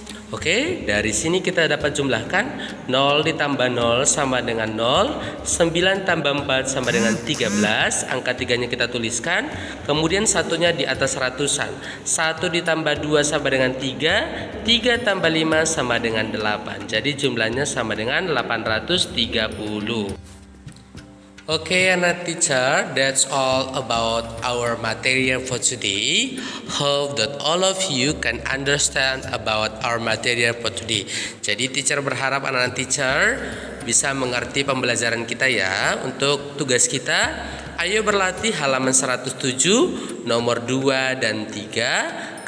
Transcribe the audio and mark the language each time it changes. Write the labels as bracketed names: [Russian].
[Indonesian] Oke, dari sini kita dapat jumlahkan 0 ditambah 0 sama dengan 0, 9 tambah 4 sama dengan 13, angka 3-nya kita tuliskan, kemudian satunya di atas ratusan, 1 ditambah 2 sama dengan 3, 3 tambah 5 sama dengan 8, jadi jumlahnya sama dengan 830. [English] Okay, [Indonesian] anak [English] teacher, that's all about our material for today. Hope that all of you can understand about our material for today. [Indonesian] Jadi teacher berharap anak-anak teacher bisa mengerti pembelajaran kita ya. Untuk tugas kita, ayo berlatih halaman 107, nomor 2 dan 3.